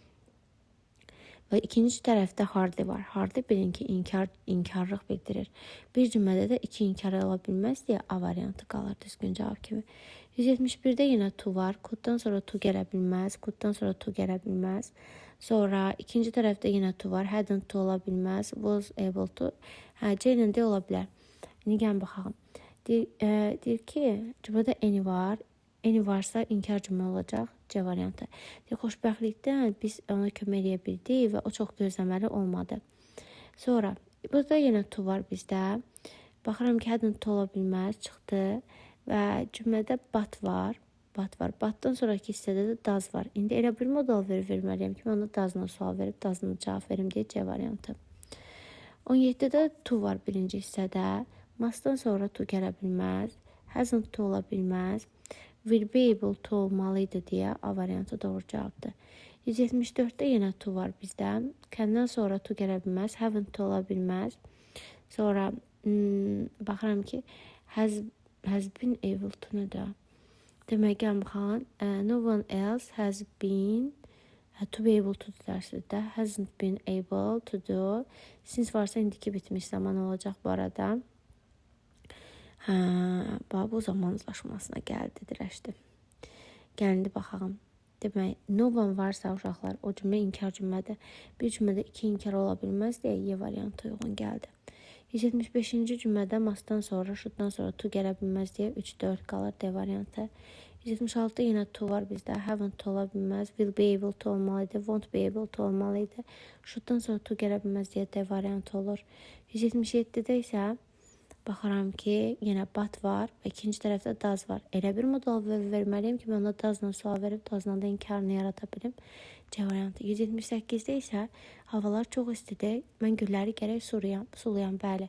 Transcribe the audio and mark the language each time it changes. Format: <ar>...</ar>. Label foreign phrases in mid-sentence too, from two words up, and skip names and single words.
<az>Və ikinci tərəfdə hardly var. Hardly bilin ki, inkarlıq bildirir. Bir cümlədə də iki inkar ola bilməz deyə A variantı qalır düzgün cavab kimi. 171-də yenə to var. Could-dan sonra to gələ bilməz. Could-dan sonra to gələ bilməz. Sonra ikinci tərəfdə yenə to var.</az> <en>Hadn't to</en> <az>ola bilməz.</az> <en>Was able to.</en> <az>Hə, C-lə D ola bilər. İndi gəlin baxalım. Deyir ki, cümlədə any var. Any varsa inkar cümlə olacaq. C variantı. Xoşbəxtlikdən biz ona kömək edə bildik və o çox gözləməli olmadı. Sonra burada yenə to var bizdə. Baxıram ki,</az> <en>hadn't to</en> <az>ola bilməz, çıxdı və cümlədə but var. But var. Butdan sonraki hissədə də does var. İndi elə bir modal verməliyəm ki, mən ona does'la sual verib does'la cavab verim deyə C variantı. 17-də to var birinci hissədə. Must'dan sonra to gələ bilməz.</az> <en>Hasn't to</en> <az>ola bilməz.</az> <en>Will be able to</en> <az>olmalıydı deyə A variantı doğru cavabdır. 174-də yenə to var bizdə. Can'dan sonra to gələ bilməz.</az> <en>Haven't to</en> <az>ola bilməz. Sonra baxıram ki,</az> <en>has been able to nədir?</en> <az>Demək gəlin baxalım.</az> <en>No one else has been to be able to</en> <az>dərsidir də.</az> <en>Hasn't been able to do.</en> <az>Since varsa indiki bitmiş zaman olacaq bu arada. Hə, bu zamanlaşmasına gəldi, dirəşdi. Gəlindi baxalım. Demək,</az> <en>no one</en> <az>varsa uşaqlar, o cümlə inkar cümlədir. Bir cümlədə iki inkar ola bilməz deyə Y variantı uyğun gəldi. 175-ci cümlədə must'dan sonra, should'dan sonra to gələ bilməz deyə 3-4 qalır D variantı. 176-da yenə to var bizdə.</az> <en>Haven't to</en> <az>ola bilməz.</az> <en>Will be able to olmalıydı. Won't be able to olmalıydı.</en> <az>Should'dan sonra to gələ bilməz deyə D variantı olur. 177-də isə baxıram ki, yenə but var və ikinci tərəfdə does var. Elə bir modal verməliyəm ki, mən ona does'la sual verib, does'la da inkarını yarata bilim. C variantı. 178-də isə havalar çox istidir. Mən gülləri gərək sulayam, bəli.</az>